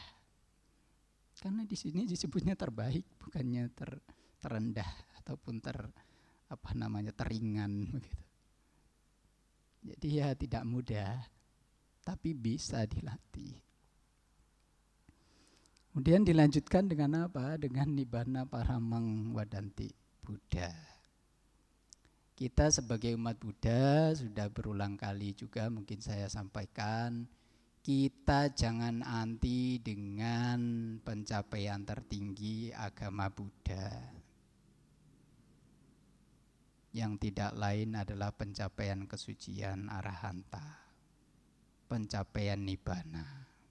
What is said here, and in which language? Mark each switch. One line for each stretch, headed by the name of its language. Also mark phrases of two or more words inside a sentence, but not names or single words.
Indonesian: Karena di sini disebutnya terbaik, bukannya terendah ataupun teringan begitu. Jadi ya tidak mudah, tapi bisa dilatih. Kemudian dilanjutkan dengan apa?
Pali: Dengan nibbana paramang wadanti. Buddha.
Indonesian: Kita sebagai umat Buddha sudah berulang kali juga mungkin saya sampaikan, kita jangan anti dengan pencapaian tertinggi agama Buddha, yang tidak lain adalah pencapaian kesucian arahanta, pencapaian nibbana.